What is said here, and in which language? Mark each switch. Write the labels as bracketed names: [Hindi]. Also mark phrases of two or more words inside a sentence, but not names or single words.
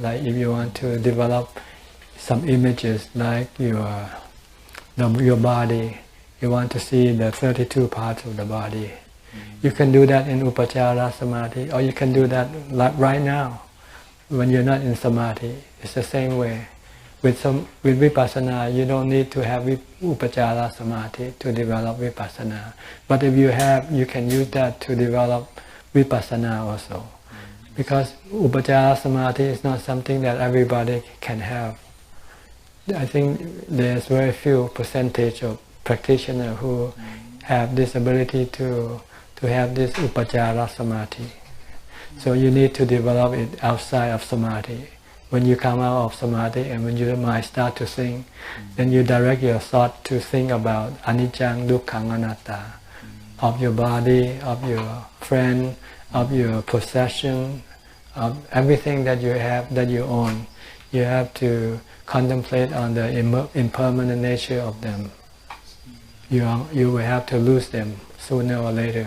[English] Like if you want to develop some images, like your body, you want to see the 32 parts of the body. You can do that in [Pali] Upachara Samadhi, [English] or you can do that like right now. When you're not in samadhi, it's the same way. With vipassana, you don't need to have [Pali] upachara samadhi [English] to develop vipassana. But if you have, you can use that to develop vipassana also. Because [Pali] upachara samadhi [English] is not something that everybody can have. I think there's very few percentage of practitioners who have this ability to have this [Pali] upachara samadhi. [English] So you need to develop it outside of samadhi. When you come out of samadhi and when your mind starts to think, then you direct your thought to think about [Pali] anicca, dukkha, anatta, [English] of your body, of your friend, of your possession, of everything that you have, that you own. You have to contemplate on the impermanent nature of them. You will have to lose them sooner or later.